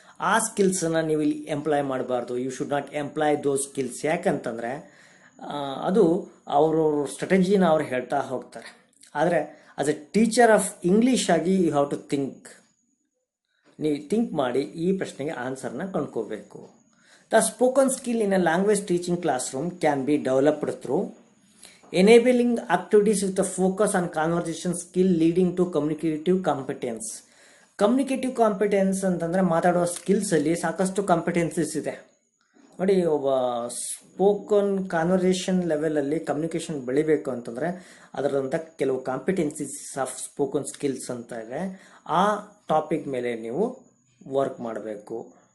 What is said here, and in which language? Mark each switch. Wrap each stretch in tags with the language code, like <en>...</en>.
<kn>ಆ ಸ್ಕಿಲ್ಸನ್ನು ನೀವು ಇಲ್ಲಿ ಎಂಪ್ಲಾಯ್ ಮಾಡಬಾರ್ದು.</kn> <en>You should not employ those skills.</en> <kn>ಯಾಕಂತಂದರೆ ಅದು ಅವರು ಸ್ಟ್ರಾಟಜಿನ ಅವ್ರು ಹೇಳ್ತಾ ಹೋಗ್ತಾರೆ. ಆದರೆ</kn> <en>as a teacher of English</en> <kn>ಆಗಿ</kn> <en>You have to think.</en> <kn>ನೀವು ಥಿಂಕ್ ಮಾಡಿ ಈ ಪ್ರಶ್ನೆಗೆ ಆನ್ಸರ್ನ ಕಂಡ್ಕೋಬೇಕು.</kn> <en>The spoken skill in a language teaching classroom can be developed through enabling activities with a focus on conversation skill leading to communicative competence.</en> <kn>Communicative competence ಅಂತಂದರೆ ಮಾತಾಡೋ ಸ್ಕಿಲ್ಸಲ್ಲಿ ಸಾಕಷ್ಟು ಕಾಂಪಿಟೆನ್ಸಸ್ ಇದೆ ನೋಡಿ. ಒಬ್ಬ ಸ್ಪೋಕನ್ ಕಾನ್ವರ್ಸೇಷನ್ ಲೆವೆಲಲ್ಲಿ ಕಮ್ಯುನಿಕೇಷನ್ ಬೆಳಿಬೇಕು ಅಂತಂದರೆ ಅದರಂಥ ಕೆಲವು ಕಾಂಪಿಟೆನ್ಸೀಸ್ ಆಫ್ ಸ್ಪೋಕನ್ ಸ್ಕಿಲ್ಸ್ ಅಂತ ಇದೆ. ಆ ಟಾಪಿಕ್ ಮೇಲೆ ನೀವು ವರ್ಕ್ ಮಾಡಬೇಕು.</kn>